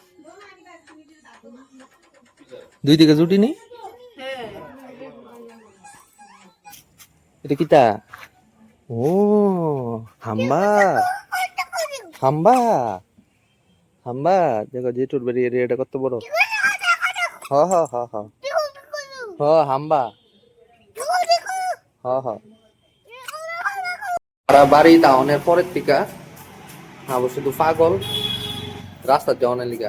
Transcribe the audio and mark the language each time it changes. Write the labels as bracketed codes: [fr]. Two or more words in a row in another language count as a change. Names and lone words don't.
[bn] দুই দিকে জুটি নি, এটা কিতা? ও হাম্বা, হাম্বা, হাম্বা। দেখো জেঠুর বাড়ি এরিয়াটা কত বড়। হ হ হ হ হ হাম্বা, হ হ। বাড়ি টাউনের পরের থেকে আবার শুধু পাগল রাস্তা যাওয়ানের লিগা।